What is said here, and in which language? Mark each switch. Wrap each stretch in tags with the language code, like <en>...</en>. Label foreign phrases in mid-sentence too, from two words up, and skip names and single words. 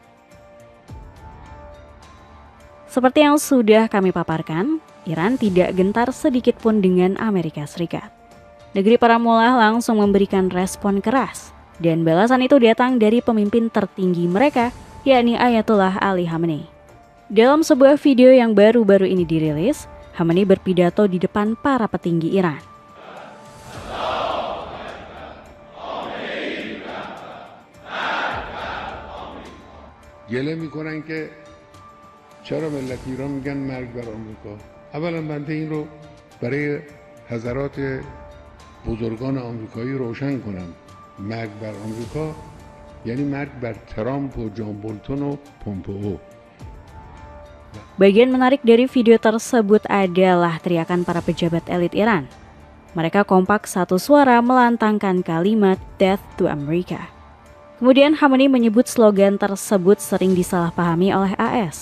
<id>Seperti yang sudah kami paparkan, Iran tidak gentar sedikit pun dengan Amerika Serikat. Negeri para mullah langsung memberikan respon keras, dan balasan itu datang dari pemimpin tertinggi mereka, yakni Ayatollah Ali Khamenei. Dalam sebuah video yang baru-baru ini dirilis, Khamenei berpidato di depan para petinggi Iran.</id> <fa>گله میکنن که چرا ملت ایران میگن مرگ بر آمریکا. اولا بنده این رو برای حضرات بزرگان آمریکایی روشن کنم. مرگ بر آمریکا یعنی مرگ بر ترامپ و جان بولتون و پومپئو.</fa> <id>Bagian menarik dari video tersebut adalah teriakan para pejabat elit Iran. Mereka kompak satu suara melantangkan kalimat</id> <en>Death to America.</en> <id>Kemudian Khamenei menyebut slogan tersebut sering disalahpahami oleh AS.</id>